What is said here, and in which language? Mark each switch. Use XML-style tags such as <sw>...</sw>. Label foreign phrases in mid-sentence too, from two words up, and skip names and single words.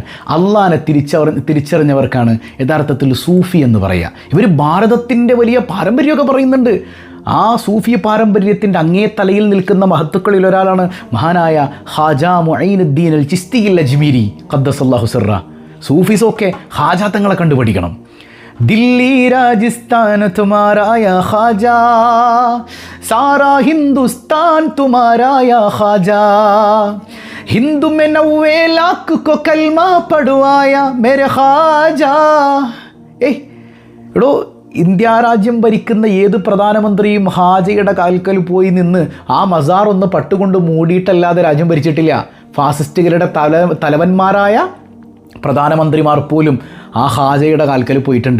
<ml>അള്ളാനെ തിരിച്ചറിഞ്ഞവർക്കാണ് യഥാർത്ഥത്തിൽ സൂഫി എന്ന് പറയുക. ഇവർ ഭാരതത്തിൻ്റെ വലിയ പാരമ്പര്യമൊക്കെ പറയുന്നുണ്ട്. ആ സൂഫി പാരമ്പര്യത്തിൻ്റെ അങ്ങേ തലയിൽ നിൽക്കുന്ന മഹത്തുക്കളിൽ ഒരാളാണ് മഹാനായ ഖാജാ മുഈനുദ്ദീൻ അൽ ചിസ്തി അൽ അജ്മീരി</ml> <ar>قدس الله سره.</ar> <ml>സൂഫിസൊക്കെ ഖാജാത്തങ്ങളെ കണ്ടുപഠിക്കണം.</ml> <hi>दिल्ली राजस्थान तुम्हारा या ख्वाजा, सारा हिंदुस्तान तुम्हारा या ख्वाजा, हिंदू में 90 लाख को कलमा पढ़वाया मेरे ख्वाजा.</hi> <ml>എടോ, ഇന്ത്യ രാജ്യം ഭരിക്കുന്ന ഏത് പ്രധാനമന്ത്രിയും ഹാജയുടെ കാൽക്കൽ പോയി നിന്ന് ആ മസാർ ഒന്ന് പട്ടുകൊണ്ട് മൂടിയിട്ടല്ലാതെ രാജ്യം ഭരിച്ചിട്ടില്ല. ഫാസിസ്റ്റുകളുടെ തലവന്മാരായ പ്രധാനമന്ത്രിമാർ പോലും ആ ഹാജയുടെ കാൽക്കൽ പോയിട്ടുണ്ട്.</ml>